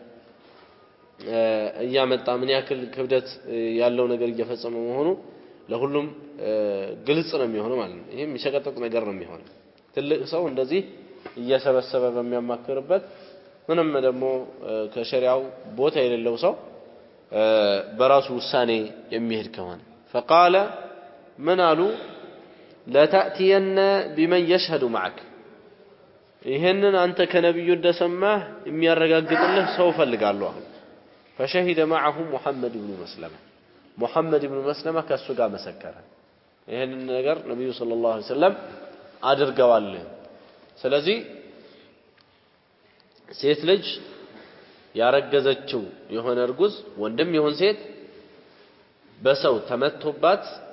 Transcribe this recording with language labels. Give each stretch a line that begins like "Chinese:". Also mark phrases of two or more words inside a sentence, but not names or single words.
Amharic: እያመጣ ምን ያክል ክብደት ያለው ነገር እየፈጸመ መሆኑ ለሁሉም ግልጽ ነው የሚሆነው ማለት ነው ይሄም የሚሸቀጥጥ ነገር ነው የሚሆነው ትልቅ ሰው እንደዚህ እየሰበሰበ በሚያማክርበት ምንም ደግሞ ከሸሪዓው ቦታ የሌለው ሰው በራሱ ውሳኔ የሚሄድ ከሆነ
Arabic: فقال من قالوا لا تأتين بمن يشهد معك
Amharic: ይሄንን አንተ ከነብዩ እንደሰማህ የሚያረጋግጥልህ ሰው ፈልጋለሁ አሁን
Arabic: فشهد معه
Amharic: محمد بن مسلمة ከሱ ጋር መሰከረ ይሄንን ነገር ነብዩ
Arabic: صلى الله عليه وسلم
Amharic: አድርገዋል ስለዚህ ሴት ልጅ ያረገዘችው የሆነ እርጉዝ ወንድም ይሁን ሴት በሰው ተመቶባት